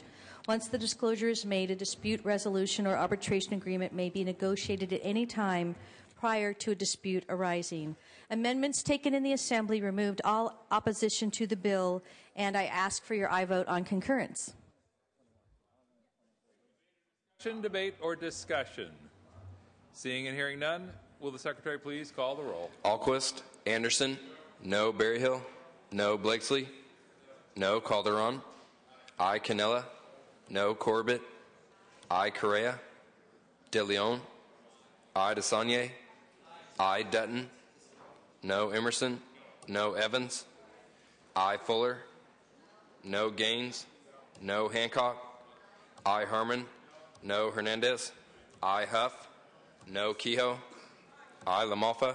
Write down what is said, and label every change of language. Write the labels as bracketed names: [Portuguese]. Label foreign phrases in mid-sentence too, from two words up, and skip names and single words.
[English] Once the disclosure is made, a dispute resolution or arbitration agreement may be negotiated at any time prior to a dispute arising. Amendments taken in the Assembly removed all opposition to the bill, and I ask for your aye vote on concurrence. Debate or discussion? Seeing and hearing none, will the Secretary please call the roll? Alquist, Anderson, no. Berryhill, no. Blakeslee, no. Calderon, aye. Canella, no. Corbett, aye. Correa, De Leon, I DeSaulnier. I Dutton. No Emerson. No Evans. I Fuller. No Gaines. No Hancock. I Harmon. No Hernandez. I Huff. No Kehoe. I LaMalfa.